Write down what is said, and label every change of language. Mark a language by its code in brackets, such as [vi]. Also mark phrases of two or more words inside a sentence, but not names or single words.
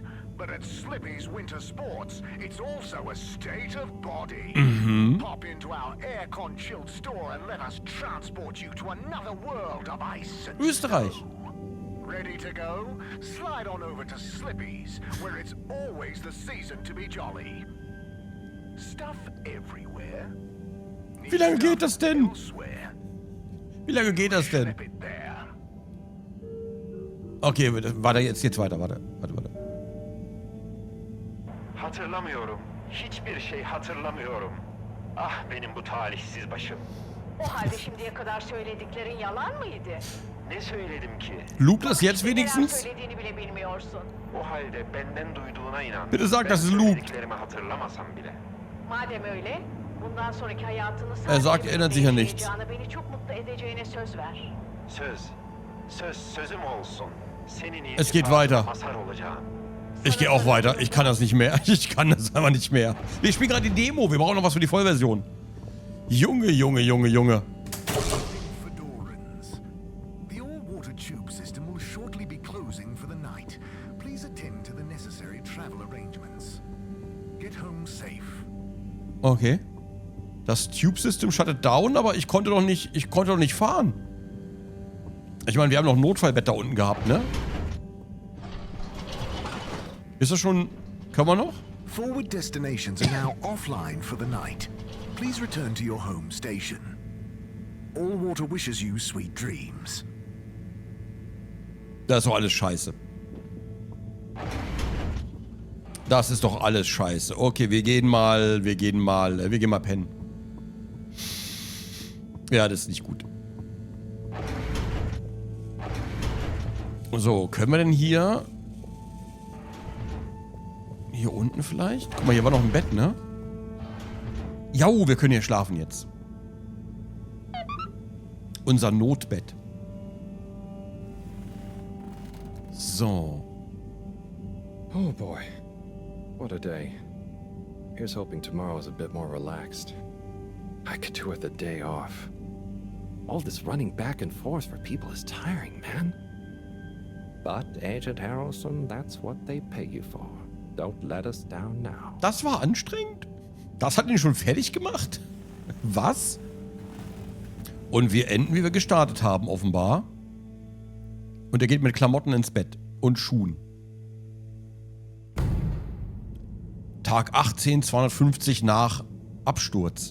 [en] But at Slippy's Winter Sports, it's also a state of body. Pop into our air-con-chilled store and let us transport you to another world of ice and [de] Österreich. [en] snow. Ready to go? Slide on over to Slippy's, where it's always the season to be jolly. [de] Wie lange geht das denn? Wie lange geht das denn? Okay, warte, jetzt geht's weiter. Warte. [tr] Hatırlamıyorum. Hiçbir şey hatırlamıyorum. Ah benim bu talihsiz başım. O halde şimdiye kadar söylediklerin yalan mıydı? Ne söyledim ki? [de] Loopt das jetzt [tr] Neler [de] wenigstens? [tr] söylediğini bile bilmiyorsun. O halde benden duyduğuna inan. [de] Bitte sag, [tr] Ben [de] das ist looped. [tr] söylediklerimi hatırlamasam bile. Madem öyle, bundan sonraki hayatını [de] Er sagt, [tr] sadece [de] erinnert sich an nichts. [tr] yaşayacağına, beni çok mutlu edeceğine söz ver. Sözüm olsun. Senin [de] Es geht weiter. [tr] mazhar olacağım. [de] Ich gehe auch weiter. Ich kann das nicht mehr. Ich kann das einfach nicht mehr. Wir spielen gerade die Demo. Wir brauchen noch was für die Vollversion. Junge. [en] Fedorans. The all-water tube system will shortly be closing for the night. Please attend to the necessary travel arrangements. Get home safe. [de] Okay. Das Tube-System shuttet down, aber ich konnte doch nicht fahren. Ich meine, wir haben noch ein Notfallbett da unten gehabt, ne? Ist das schon... Können wir noch? Forward destinations are now offline for the night. Please return to your home station. All water wishes you sweet dreams. Das ist doch alles scheiße. Das ist doch alles scheiße. Okay, wir gehen mal pennen. Ja, das ist nicht gut. So, können wir denn hier... Hier unten vielleicht? Guck mal, hier war noch ein Bett, ne? Jo, wir können hier schlafen jetzt. Unser Notbett. So. [en] Oh boy. What a day. Here's hoping tomorrow's a bit more relaxed. I could do with a day off. All this running back and forth for people is tiring, man. But, Agent Harrelson, that's what they pay you for. Don't let us down now. [de] Das war anstrengend? Das hat ihn schon fertig gemacht? Was? Und wir enden, wie wir gestartet haben, offenbar. Und er geht mit Klamotten ins Bett. Und Schuhen. Tag 18, 250 nach Absturz.